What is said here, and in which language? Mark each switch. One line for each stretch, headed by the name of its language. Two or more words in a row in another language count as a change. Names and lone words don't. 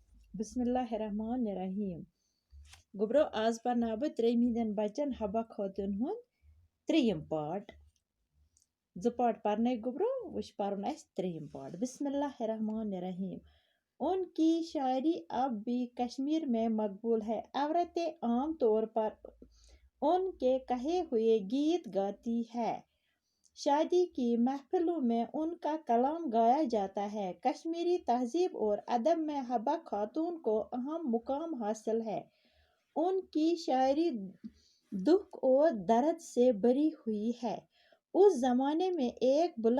Arabic: بسم اللہ الرحمن الرحیم
Kashmiri: گوبرو آز پرناو بہ ترٛیٚیمہِ ہِنٛدٮ۪ن بچن حبہ خوتوٗن ہُنٛد ترٛیٚیِم پارٹ زٕ پارٹ پرنے گوبرو وۄنۍ چھُ پرُن اَسہِ ترٛیٚیِم پارٹ
Arabic: بسم اللہ الرحمن الرحیم
Urdu: ان کی شاعری اب بھی کشمیر میں مقبول ہے عورتیں عام طور پر ان کے کہے ہوئے گیت گاتی ہے شادی کی محفلوں میں ان کا کلام گایا جاتا ہے کشمیری تہذیب اور ادب میں حبہ خاتون کو اہم مقام حاصل ہے ان کی شاعری دکھ اور درد سے بھری ہوئی ہے اس زمانے میں ایک